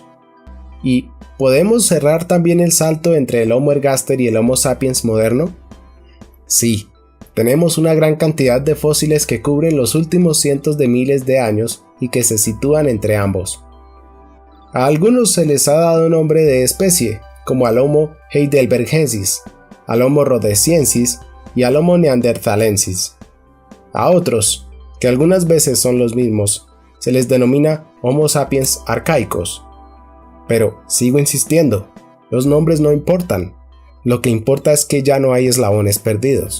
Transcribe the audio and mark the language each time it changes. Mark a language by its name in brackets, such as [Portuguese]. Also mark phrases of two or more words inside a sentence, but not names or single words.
[Spanish] ¿Y podemos cerrar también el salto entre el Homo ergaster y el Homo sapiens moderno? Sí, tenemos una gran cantidad de fósiles que cubren los últimos cientos de miles de años y que se sitúan entre ambos. A algunos se les ha dado nombre de especie, como al Homo heidelbergensis, al Homo rhodesiensis y al Homo neanderthalensis. A otros, que algunas veces son los mismos, se les denomina Homo sapiens arcaicos. Pero, sigo insistiendo, los nombres no importan, lo que importa es que ya no hay eslabones perdidos.